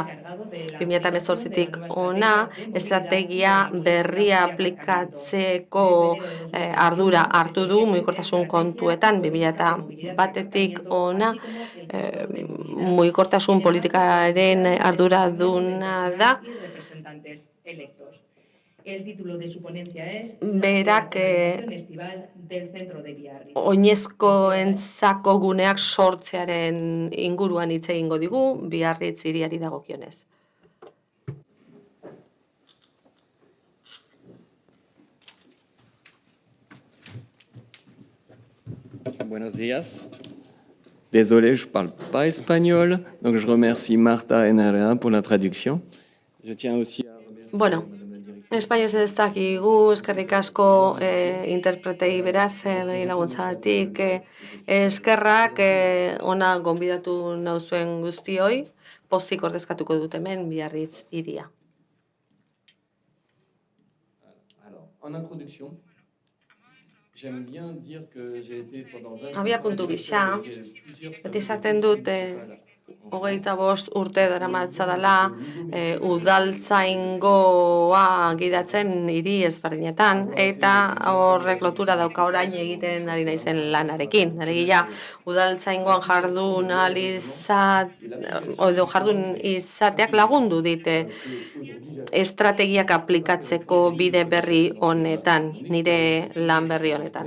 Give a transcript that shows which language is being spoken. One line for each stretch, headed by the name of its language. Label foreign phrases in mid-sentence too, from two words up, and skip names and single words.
Basque: 2018tik hona estrategia berria aplikatzeko ardura hartu du mugikortasun kontuetan 2001tik hona mugikortasun politikaren arduraduna da. Berak oinezkoentzako guneak sortzearen inguruan hitz egingo digu Biarritz hiriari dagokionez.
Spanish: Buenos días.
French: Désolé, je ne parle pas espagnol, donc je remercie Marta NRA pour la traduction. Je tiens aussi à remercier Madame la directrice.
Basque: Espainez ez dakigu, eskerrik asko interpretei beraz, laguntzagatik, eskerrak ona gonbidatu nauzuen guztioi, pozik ordezkatuko dut hemen Biarritz hiria.
French: Alors, en introduction, j'aime bien dire que j'ai été pendant 25 ans...
Basque: Abia puntu gisa, beti esaten dut 25 urte daramatza dela udaltzaingoa gidatzen hiri ezberdinetan eta horrek lotura dauka orain egiten ari naizen lanarekin. Alegia udaltzaingoan jardun izateak lagundu dite estrategiak aplikatzeko bide berri honetan, nire lan berri honetan.